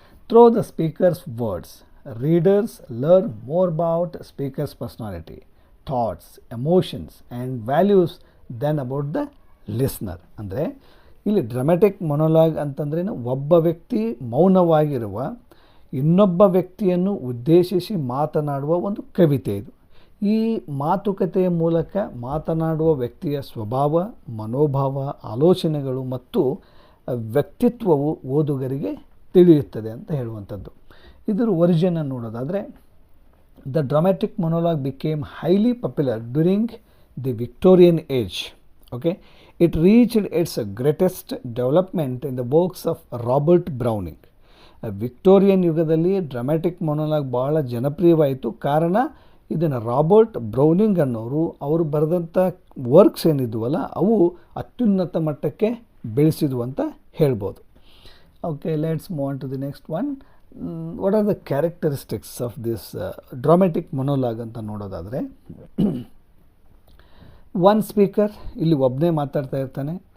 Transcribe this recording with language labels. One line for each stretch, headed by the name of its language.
English: Through the speaker's words, readers learn more about speaker's personality, thoughts, emotions and values than about the listener.
Kannada: ಅಂದರೆ ಇಲ್ಲಿ dramatic ಮೊನೊಲಾಗ್ ಅಂತಂದ್ರೆ ಒಬ್ಬ ವ್ಯಕ್ತಿ ಮೌನವಾಗಿರುವ ಇನ್ನೊಬ್ಬ ವ್ಯಕ್ತಿಯನ್ನು ಉದ್ದೇಶಿಸಿ ಮಾತನಾಡುವ ಒಂದು ಕವಿತೆ ಇದು. ಈ ಮಾತುಕತೆಯ ಮೂಲಕ ಮಾತನಾಡುವ ವ್ಯಕ್ತಿಯ ಸ್ವಭಾವ, ಮನೋಭಾವ, ಆಲೋಚನೆಗಳು ಮತ್ತು ವ್ಯಕ್ತಿತ್ವವು ಓದುಗರಿಗೆ ತಿಳಿಯುತ್ತದೆ ಅಂತ ಹೇಳುವಂಥದ್ದು. ಇದರ ಒರಿಜಿನ್ ನೋಡೋದಾದರೆ,
English: The dramatic monologue became highly popular during the Victorian age. Okay, it reached its greatest development in the works of Robert Browning.
Kannada: Victorian ಯುಗದಲ್ಲಿ ಡ್ರಾಮೆಟಿಕ್ ಮೊನೊಲಾಗ್ ಭಾಳ ಜನಪ್ರಿಯವಾಯಿತು. ಕಾರಣ ಇದನ್ನು ರಾಬರ್ಟ್ ಬ್ರೌನಿಂಗ್ ಅನ್ನೋರು ಅವರು ಬರೆದಂಥ ವರ್ಕ್ಸ್ ಏನಿದ್ವಲ್ಲ ಅವು ಅತ್ಯುನ್ನತ ಮಟ್ಟಕ್ಕೆ ಬೆಳೆಸಿದ್ವು ಅಂತ ಹೇಳ್ಬೋದು.
English: Okay, let's move on to the next one. What are the characteristics of this dramatic monologue
Kannada: ಅಂತ ನೋಡೋದಾದರೆ,
English: one speaker,
Kannada: ಇಲ್ಲಿ ಒಬ್ಬನೇ ಮಾತಾಡ್ತಾ ಇರ್ತಾನೆ.